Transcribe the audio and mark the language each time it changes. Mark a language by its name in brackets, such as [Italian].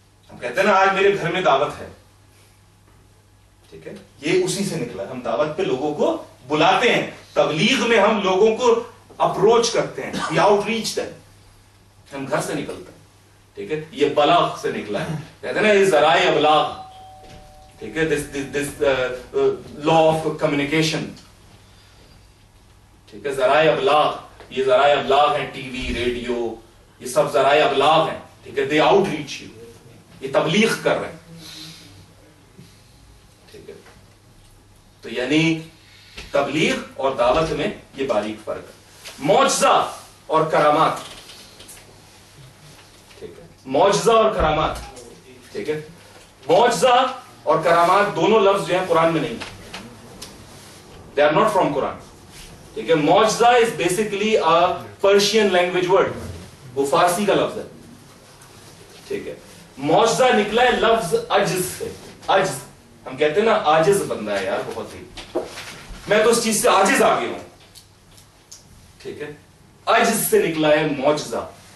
[Urdu] ہم کہتے ہیں نا آج میرے گھر میں دعوت ہے. ٹھیک ہے, یہ اسی سے نکلا. ہم دعوت پہ لوگوں کو بلاتے ہیں, تبلیغ میں ہم لوگوں کو اپروچ کرتے ہیں, [English] we outreach them. [Urdu] ہم گھر سے نکلتے ہیں. ٹھیک ہے, یہ بلاغ سے نکلا ہے. کہتے ہیں نا یہ ذرائع ابلاغ. ٹھیک ہے, [English] this law of communication. [Urdu] ٹھیک ہے, ذرائع ابلاغ, یہ ذرائع ابلاغ ہیں, ٹی وی, ریڈیو, یہ سب ذرائع ابلاغ ہیں. ٹھیک ہے, [English] they outreach you. [Urdu] یہ تبلیغ کر رہے ہیں. ٹھیک ہے, تو یعنی تبلیغ اور دعوت میں یہ باریک فرق ہے. معجزہ اور کرامات. ٹھیک ہے, معجزہ اور کرامات. ٹھیک ہے, معجزہ اور کرامات دونوں لفظ جو ہیں قرآن میں نہیں ہیں. [English] They are not from Quran. [Urdu] ٹھیک ہے, [English] معجزہ is basically a Persian language word. [Urdu] وہ فارسی کا لفظ ہے. ٹھیک ہے, معجزہ نکلا ہے لفظ عجز سے. عجز, ہم کہتے ہیں نا عاجز بندہ ہے یار بہت ہی, میں تو اس چیز سے عاجز آ گیا ہوں. ٹھیک ہے, عجز سے نکلا ہے معجزہ.